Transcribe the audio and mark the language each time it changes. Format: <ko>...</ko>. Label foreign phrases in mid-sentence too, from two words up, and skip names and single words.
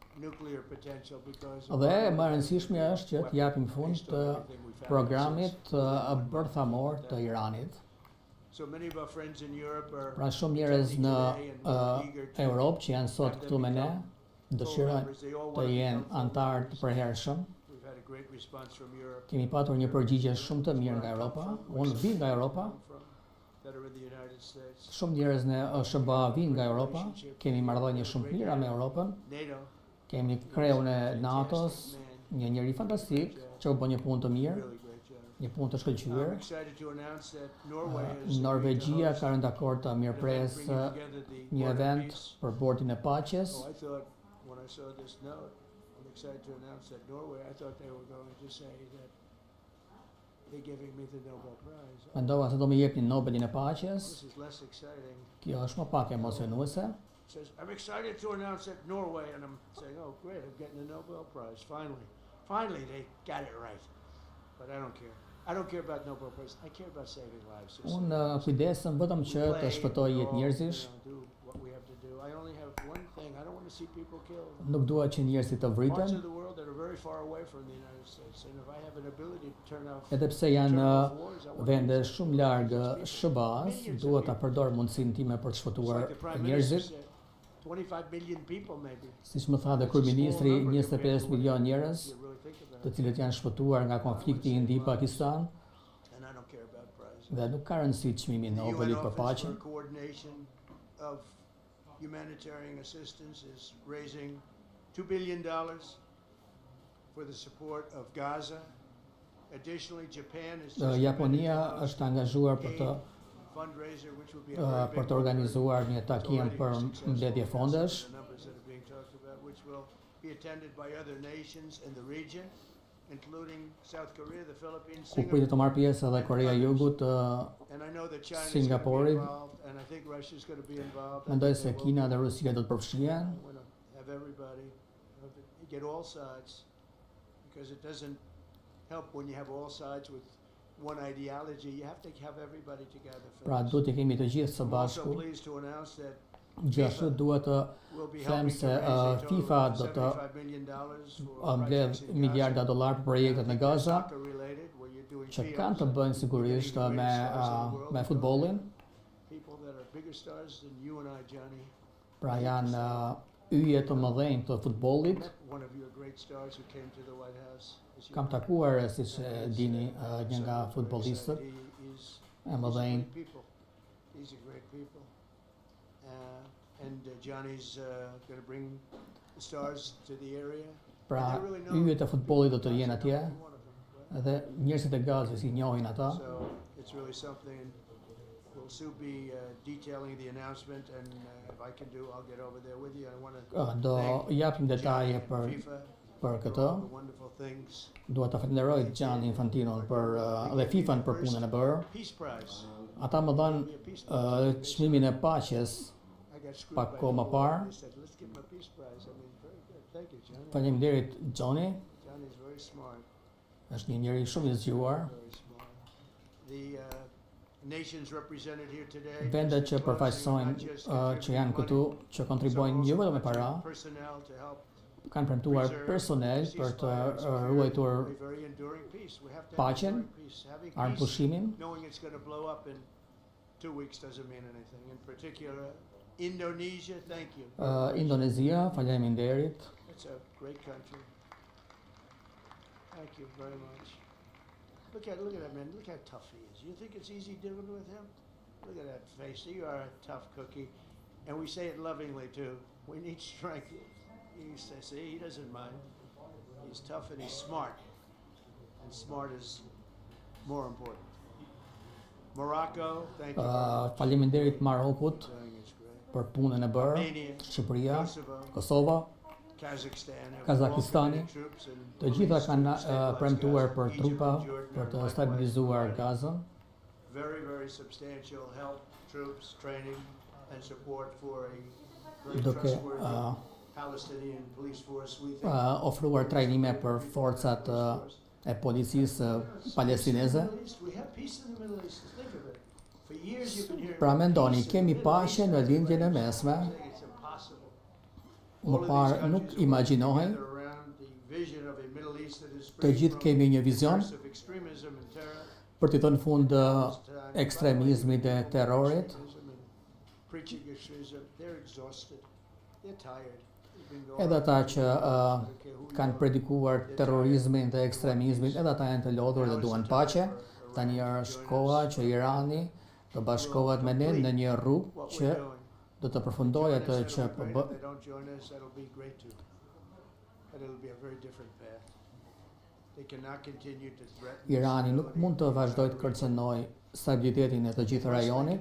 <sq>Dhe më e rëndësishmja është që të japim fund të programit bërthamor të Iranit. Pra shumë njerëz në Europë që janë sot këtu me ne dëshirojnë të jenë antarë të përhershëm.</sq> <en>We've had a great response from Europe,</en> <sq>Kemi patur një përgjigje shumë të mirë nga Europa. Unë vi nga Europa.</sq> <en>that are in the United States,</en> <sq>Shumë njerëz në SBA vinë nga Europa. Kemi marrëdhënie shumë të mira me Europën. NATO, Kemi kreun e NATO-s, një njeri fantastik që u bë një punë të mirë,</sq> <en>really great job.</en> <sq>një punë të</sq> <en>I'm</en> <sq>shkëlqyer.</sq> <en>excited to announce that Norway has</en> <sq>Norvegjia ka rënë dakord të mirëpres një event për bordin e Paqes.</sq> <en>Oh, I thought when I saw this note, I'm excited to announce that Norway, I thought they were going to say that they're giving me the Nobel Prize.</en> <sq>Mendova se do më jepnin Nobelin e Paqes.</sq> <en>This is less exciting.</en> <sq>Kjo është më pak emocionuese.</sq> <en>It says, I'm excited to announce that Norway, and I'm saying, oh, great, I'm getting the Nobel Prize, finally. Finally, they got it right. But I don't care. I don't care about Nobel Prize. I care about saving lives. Just</en> <sq>Unë kujdesem vetëm që të shpëtoj jetë njerëzish.</sq> <en>do what we have to do. I only have one thing. I don't want to see people killed.</en> <sq>Nuk dua që njerëzit të</sq> <en>Parts</en> <sq>vriten,</sq> <en>of the world that are very far away from the United States. And if I have an ability to turn off</en> <sq>edhe pse janë</sq> <en>wars, I want to</en> <sq>vende</sq> <en>use it.</en> <sq>shumë larg SBA-s, dua ta përdor mundësinë time për të</sq> <en>Just</en> <sq>shpëtuar</sq> <en>like the Prime</en> <sq>njerëzit.</sq> <en>Minister said, 25 million people maybe.</en> <sq>Siç më tha dhe kryeministri, 25 milion njerëz,</sq> <en>You really think about</en> <sq>të</sq> <en>it.</en> <sq>cilët janë shpëtuar nga konflikti Indi-Pakistan,</sq> <en>And I don't care about prizes.</en> <sq>dhe nuk ka rëndësi çmimi i</sq> <en>The UN</en> <sq>Nobelit për</sq> <en>Office</en> <sq>paqen.</sq> <en>for Coordination of Humanitarian Assistance is raising $2 billion for the support of Gaza. Additionally, Japan is just</en> <sq>Japonia</sq> <en>committed to</en> <sq>është angazhuar për të</sq> <en>fundraiser, which will be a very</en> <sq>për</sq> <en>big</en> <sq>të organizuar një</sq> <en>It's</en> <sq>takim</sq> <en>already</en> <sq>për</sq> <en>successful.</en> <sq>mbledhje</sq> <en>That's</en> <sq>fondesh.</sq> <en>the numbers that are being talked about, which will be attended by other nations in the region, including South Korea, the Philippines,</en> <sq>Ku pritet të marrë pjesë edhe Korea e Jugut,</sq> <en>and I know that China is Singapore. involved, and I think Russia is going to be involved. I</en> <sq>mendoj</sq> <en>think</en> <sq>se</sq> <en>they will</en> <sq>Kina</sq> <en>be.</en> <sq>dhe Rusia do të përfshihen.</sq> <en>I want to have everybody, get all sides, because it doesn't help when you have all sides with one ideology. You have to have everybody together. for</en> <sq>Pra</sq> <en>this.</en> <sq>duhet të kemi të gjithë së</sq> <en>I'm also</en> <sq>bashku.</sq> <en>pleased to announce that</en> <sq>Gjithashtu duhet të</sq> <en>we'll be them helping to</en> <sq>se</sq> <en>raise a total FIFA of</en> <sq>do të</sq> <en>$75 million for</en> <sq>mbledh</sq> <en>projects in Gaza.</en> <sq>miliarda dollar për projektet në Gaza,</sq> <en>Soccer related, where you're doing</en> <sq>që</sq> <en>fields</en> <sq>kanë të</sq> <en>and</en> <sq>bëjnë sigurisht</sq> <en>getting the</en> <sq>me</sq> <en>greatest stars in the world.</en> <sq>me futbollin.</sq> <en>People that are bigger stars than you and I, Johnny.</en> <sq>Pra janë yje të mëdhenj të futbollit.</sq> <en>Met one of your great stars who came to the White House. as you</en> <sq>Kam</sq> <en>know.</en> <sq>takuar, siç e dini, një nga</sq> <en>So, very</en> <sq>futbollistët</sq> <en>excited. He's</en> <sq>e mëdhenj.</sq> <en>great people. These are great people. And Johnny's going to bring the stars to the area. Pra yjet e futbollit do të jenë atje, edhe njerëzit e Gazës i njohin ata. So it's really something. We'll soon be detailing the announcement, and if I can do, I'll get over there with you. I want to</en> <sq>Do</sq> <en>thank</en> <sq>japim</sq> <en>Johnny</en> <sq>detaje</sq> <en>and</en> <sq>për FIFA për</sq> <en>for</en> <sq>këtë.</sq> <en>all the wonderful things.</en> <sq>Dua ta falenderoj Gianni Infantinon për dhe FIFA-n për punën e bërë.</sq> <en>Peace Prize.</en> <sq>Ata më dhanë</sq> <en>Be a peace prize.</en> <sq>çmimin e paqes.</sq> <en>I got screwed</en> <sq>pak</sq> <en>by</en> <sq>kohë më</sq> <en>the</en> <sq>parë.</sq> <en>They said, let's give him a peace prize. I mean, very good. Thank you, Johnny.</en> <sq>Faleminderit Johnny,</sq> <en>Johnny's very smart.</en> <sq>është një njeri shumë i zgjuar.</sq> <en>Very smart. The nations represented here today.</en> <sq>Vendet që përfaqësojnë që janë këtu, që kontribuojnë jo vetëm me para,</sq> <en>Personnel to help</en> <sq>kanë premtuar personel për të ruajtur</sq> <en>a very enduring peace. We have to</en> <sq>paqen,</sq> <en>have enduring peace. Having peace,</en> <sq>armëpushimin.</sq> <en>knowing it's going to blow up in 2 weeks doesn't mean anything. In particular, Indonesia, thank you.</en> <sq>Indonezia, faleminderit.</sq> <en>It's a great country. Thank you very much. Look at that man. Look how tough he is. You think it's easy dealing with him? Look at that face. You are a tough cookie, and we say it lovingly too. We need strength. He says, see, he doesn't mind. He's tough and he's smart, and smart is more important. Morocco, thank you.</en> <sq>Faleminderit Marokut</sq> <en>Doing it's great.</en> <sq>për punën e bërë. Armenia, Shqipëria, Kosovo, Kosova,</sq> <en>Kazakhstan, have</en> <sq>Kazakistani,</sq> <en>welcomed the troops and</en> <sq>të gjitha</sq> <en>police</en> <sq>kanë</sq> <en>to stabilize</en> <sq>premtuar Gaza. për</sq> <en>Egypt</en> <sq>trupa</sq> <en>and Jordan</en> <sq>për</sq> <en>are</en> <sq>të</sq> <en>likewise</en> <sq>stabilizuar</sq> <en>providing</en> <sq>Gazën.</sq> <en>very, very substantial help, troops, training, and support for a very</en> <sq>Duke</sq> <en>trustworthy Palestinian police force. We think</en> <sq>ofruar trajnime për forcat e policisë palestineze.</sq> <en>We have peace in the Middle East. Think of it. For years you've been hearing</en> <sq>Pra</sq> <en>about</en> <sq>mendoni,</sq> <en>peace in</en> <sq>kemi</sq> <en>the Middle East.</en> <sq>paqe në lindjen e mesme.</sq> <en>It's impossible.</en> <sq>Më parë nuk imagjinohej.</sq> <en>Together around the vision of a Middle East that is</en> <sq>Të</sq> <en>free</en> <sq>gjithë</sq> <en>from</en> <sq>kemi një vizion</sq> <en>aggressive extremism and terror.</en> <sq>për të thënë fund ekstremizmit dhe terrorit.</sq> <en>Preaching extremism, they're exhausted, they're tired.</en> <sq>edhe ata që kanë predikuar terrorizmin dhe ekstremizmin, edhe ata janë të lodhur dhe duan paqe. Tani është koha që Irani të bashkohet me ne në një rrugë që do të përfundojë atë që po bë. Irani nuk mund të vazhdojë të kërcënojë stabilitetin e të gjithë rajonit.</sq>